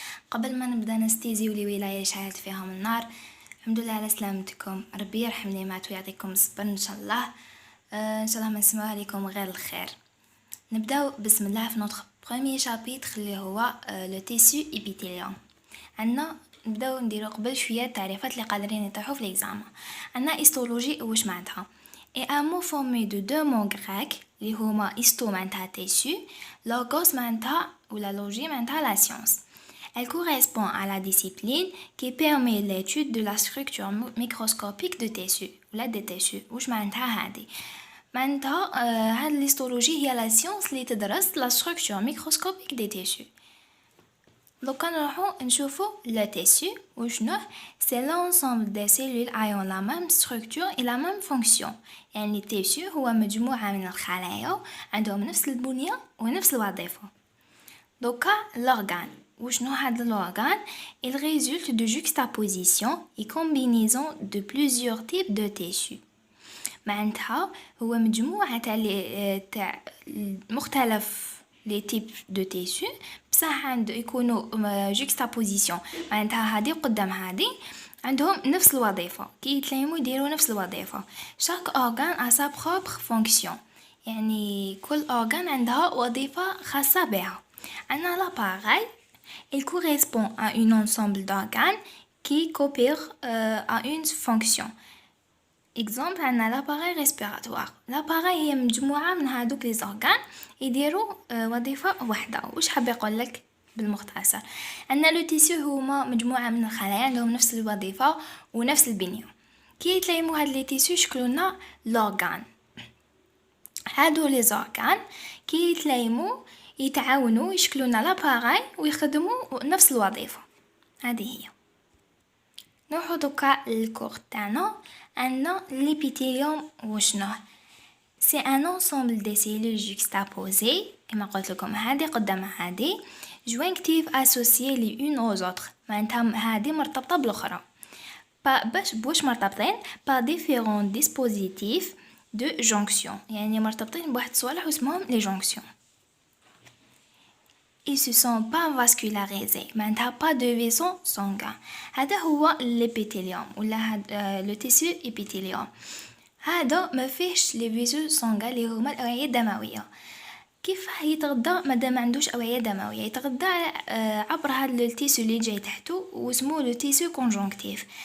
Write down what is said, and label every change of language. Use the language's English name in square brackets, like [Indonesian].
[Arabic] قبل ما نبدا نستيزيو لي ولايه شعلت فيهم النار. الحمد لله على سلامتكم، ربي يرحم لي مات ويعطيكم الصبر ان شاء الله. ان شاء الله ما نسمعوا عليكم غير الخير. نبداو بسم الله في نوتر بروميير شابيتر اللي هو لو تيسو ايبيثيليوم. عندنا نبداو نديرو قبل شويه التعريفات اللي قادرين يطيحوا في ليزام. عندنا هيستولوجي واش معناتها؟ [French] Et un mot formé de deux mots grecs, [Arabic] اللي هما [French] histo [Arabic] معناتها [French] tissu, logos معناتها ou la logie معناتها la science. Elle correspond à la discipline qui permet l'étude de la structure microscopique de tissu ou des tissus. [Arabic] واش معناتها هذه؟ معناتها هاد الهيستولوجي هي [French] la science [Arabic] اللي تدرس [French] la structure microscopique des tissus. Donc [Arabic] نروحو نشوفو [French] le tissu [Arabic] وشنو؟ [French] c'est l'ensemble des cellules ayant la même structure et la même fonction. [Arabic] يعني التيسو هو مجموعة من الخلايا عندهم نفس البنية ونفس الوظيفة. دوكا [French] l'organe [Arabic] وشنو هاد [French] l'organe؟ il résulte de juxtaposition et combinaison de plusieurs types de tissus. [Arabic] معناتها هو مجموعة تاع مختلف لي تيب دو تيسو بصح عند يكونوا جوكستابوزيسيون، معناتها هذه قدام هذه عندهم نفس الوظيفه، كي يتلايموا يديروا نفس الوظيفه. شاك اورغان ا سا بروبر فونكسيون، يعني كل اورغان عندها وظيفه خاصه بها. عندنا لاباراي [French] il correspond à un ensemble d'organes qui coopèrent à une fonction. [Arabic] exemple عندنا لاباراي ريسبيراتوار. لاباراي هي مجموعه من هادوك لي زورغان يديروا وظيفه واحده. واش حاب يقول لك بالمختصر؟ عندنا لو تيسيو هما مجموعه من الخلايا عندهم نفس الوظيفه ونفس البنيه. كي يتلايموا هاد لي تيسيو يشكلونا لورغان. هادو لي زورغان كي يتلايموا يتعاونوا يشكلونا لاباراي ويخدموا نفس الوظيفه. هذه هي. نروحو دوكا للكور تاعنا. عندنا l'épithélium وشنو؟ [French] c'est un ensemble des cellules juxtaposées [Arabic] كما قلت لكم هذه قدام هذه [French] jointives associées les unes aux autres، [Arabic] معناتها هذه مرتبطه بالاخرى باش مرتبطين [French] par différents dispositifs de jonction، [Arabic] يعني مرتبطين بواحد الصوالح اسمهم لي jonction. [French] ils se sont pas vascularisés، [Arabic] معناتها [French] pas de vaisseau sanguin. [Arabic] هذا هو الابيثيليوم ولا لو تيسو ابيثيليوم. هذا ما فيهش لي فيزو سانغا اللي هما الاوعيه الدمويه. كيف يتغذى مادام ما عندوش اوعيه دمويه؟ يتغذى عبر هذا التيسو اللي جاي تحته واسمه لو تيسو كونجونكتيف.